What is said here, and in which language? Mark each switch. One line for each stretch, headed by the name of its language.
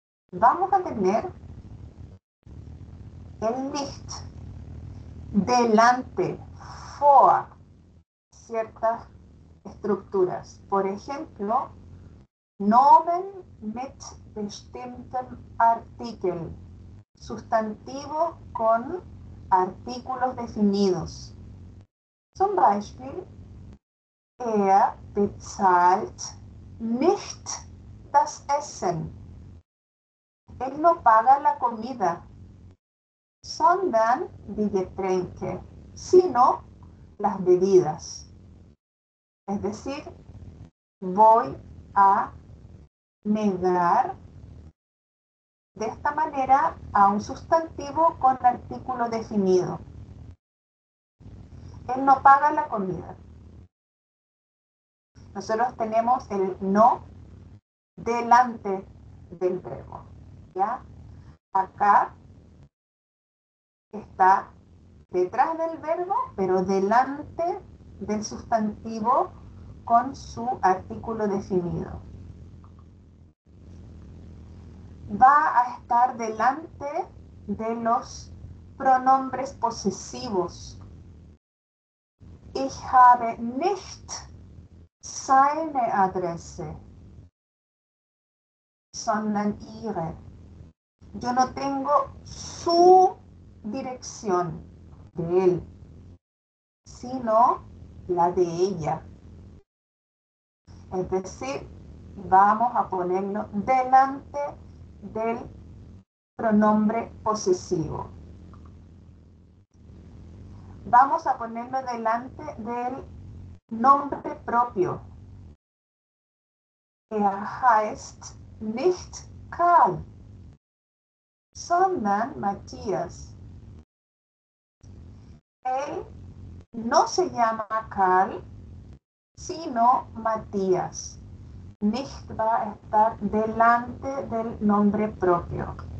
Spanish: Vamos a tener el nicht delante, vor, ciertas estructuras. Por ejemplo,
German: Nomen mit bestimmtem Artikel,
Spanish: sustantivo con artículos definidos.
German: Zum Beispiel, er bezahlt nicht das Essen.
Spanish: Él no paga la comida,
German: sondern die Getränke,
Spanish: sino las bebidas. Es decir, voy a negar de esta manera a un sustantivo con artículo definido. Él no paga la comida. Nosotros tenemos el no delante del verbo. ¿Ya? Acá está detrás del verbo, pero delante del sustantivo con su artículo definido. Va a estar delante de los pronombres posesivos.
German: Ich habe nicht seine Adresse, sondern ihre.
Spanish: Yo no tengo su dirección de él, sino la de ella. Es decir, vamos a ponerlo delante del pronombre posesivo. Vamos a ponerlo delante del nombre propio.
German: Heißt nicht Karl, sondern Matthias.
Spanish: Él no se llama Karl, sino Matías. Nicht va a estar delante del nombre propio.